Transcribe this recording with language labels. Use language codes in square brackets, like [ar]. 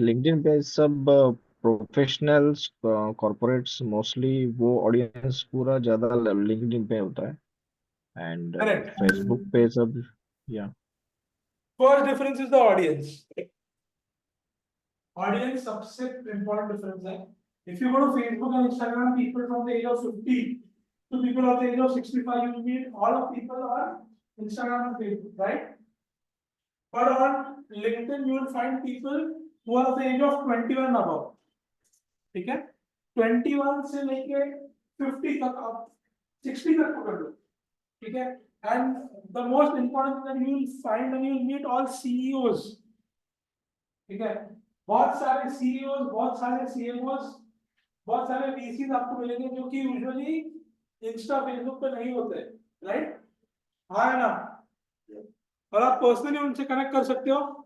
[hi] LinkedIn पे सब professionals corporates mostly वो ऑडियंस पूरा ज्यादा लिंक्डइन पे होता है एंड [en] Correct. [hi] फेसबुक पे सब या [en] First difference is the audience. [hi] Audience सबसे इंपॉर्टेंट डिफरेंस है. [en] If you go to Facebook and Instagram, people from the age of 50 to people of the age of 65, you will meet all of people on Instagram and Facebook, right? But on LinkedIn, you will find people who are of the age of 21 and above. [hi] ठीक है, 21 से लेके 50 तक, आप 60 तक पकड़ लो. ठीक है, [en] and the most important that you will find and you will meet all CEOs. [hi] ठीक है, बहुत सारे CEOs, बहुत सारे CMOs, बहुत सारे VCs आपको मिलेंगे जो कि यूजुअली इंस्टा फेसबुक पे नहीं होते, राइट? हाँ है ना? और आप पर्सनली उनसे कनेक्ट कर सकते हो.